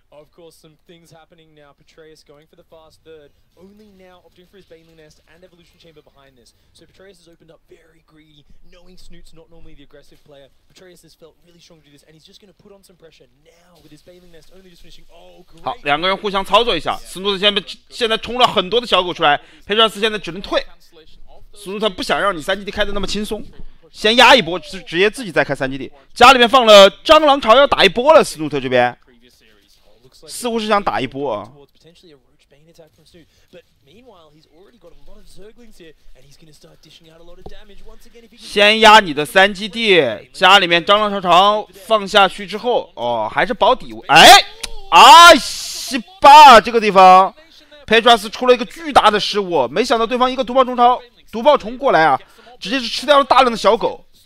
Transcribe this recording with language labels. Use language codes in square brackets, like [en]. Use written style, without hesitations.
[en] Of course, some things happening now. Petraeus going for the fast third, only now opting for his Baneling Nest and Evolution Chamber behind this. So Petraeus has opened up very greedy, knowing Snute's not normally the aggressive player. Petraeus has felt really strong to do this, and he's just going to put on some pressure now with his Baneling Nest only just finishing. Oh, great. [zh] 好，两个人互相操作一下。Snute 现在冲了很多的小狗出来 ，Petraeus 现在只能退。 Snute 不想让你3基地开的那么轻松。先压一波，直接自己再开3基地。家里面放了蟑螂巢，要打一波了。Snute 这边似乎是想打一波啊。 [en] clean attack from Snute. But meanwhile, he's already got a lot of Zerglings here, and he's going to start dishing out a lot of damage once again. If he can [zh] 先压你的3基地，家里面蟑螂长长放下去之后，哦，还是保底位。哎，啊西巴这个地方 ，Petraeus 出了一个巨大的失误，没想到对方一个毒爆虫过来啊，直接是吃掉了大量的小狗。